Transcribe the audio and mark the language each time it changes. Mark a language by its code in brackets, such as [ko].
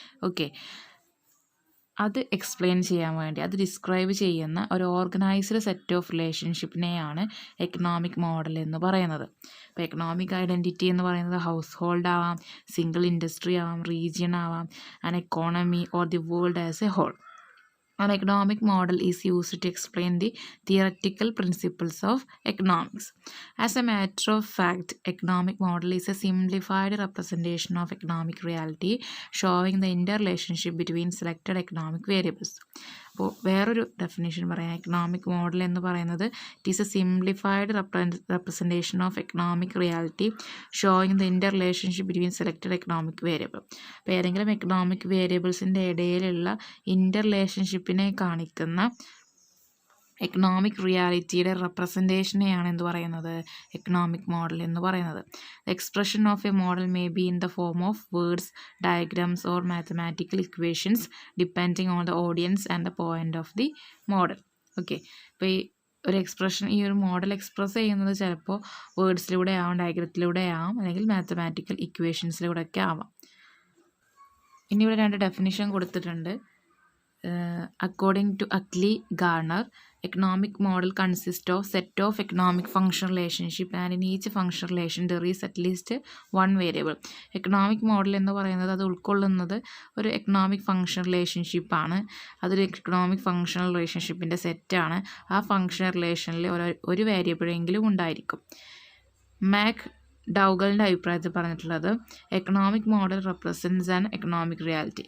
[ml] Okay, അത് explain ചെയ്യാൻ വേണ്ടി, അത് ഡിസ്ക്രൈബ് ചെയ്യുന്ന ഒരു organised set of റിലേഷൻഷിപ്പിനെയാണ് economic model എന്ന് പറയുന്നത്. ഇപ്പോൾ എക്കണോമിക് ഐഡൻറ്റിറ്റി എന്ന് പറയുന്നത് ഹൗസ് ഹോൾഡ് ആവാം, സിംഗിൾ ഇൻഡസ്ട്രി ആവാം, റീജിയൻ ആവാം, [en] An economy or the world as a whole. An economic model is used to explain the theoretical principles of economics. As a matter of fact, economic model is a simplified representation of economic reality showing the interrelationship between selected economic variables. [ml] അപ്പോൾ വേറൊരു definition പറയാം. Economic model എന്ന് പറയുന്നത് [en] It is a simplified representation of economic reality showing the interrelationship between selected economic variable. [ml] അപ്പോൾ ഏതെങ്കിലും economic വേരിയബിൾസിൻ്റെ ഇടയിലുള്ള ഇൻ്റർ റിലേഷൻഷിപ്പിനെ കാണിക്കുന്ന economic റിയാലിറ്റിയുടെ റെപ്രസെൻറ്റേഷനെയാണ് എന്ത് പറയുന്നത്? എക്കണോമിക് മോഡൽ എന്ന് പറയുന്നത്. [en] The expression of a model may be in the form of words, diagrams or mathematical equations depending on the audience and the point of the model. [ml] Okay, അപ്പോൾ ഈ ഒരു model express ചെയ്യുന്നത് ചിലപ്പോൾ വേർഡ്സിലൂടെ ആവാം, ഡയഗ്രത്തിലൂടെ ആവാം, അല്ലെങ്കിൽ മാത്തമാറ്റിക്കൽ ഇക്വേഷൻസിലൂടെ ഒക്കെ ആവാം. ഇനി ഇവിടെ രണ്ട് ഡെഫിനിഷൻ കൊടുത്തിട്ടുണ്ട്. [en] According to Ackley Garner, economic model consists of set of economic function relationship and in each function relation there is at least one variable. [ml] Economic model എന്ന് പറയുന്നത് അത് ഉൾക്കൊള്ളുന്നത് ഒരു എക്കണോമിക് ഫങ്ഷൻ റിലേഷൻഷിപ്പാണ്. അതൊരു എക്കണോമിക് ഫങ്ഷണൽ റിലേഷൻഷിപ്പിൻ്റെ സെറ്റാണ്. ആ function റിലേഷനിൽ ഒരു വേരിയബിളെങ്കിലും ഉണ്ടായിരിക്കും. മാക് ഡൗഗലിൻ്റെ അഭിപ്രായത്തിൽ പറഞ്ഞിട്ടുള്ളത്, [en] Economic model represents an economic reality.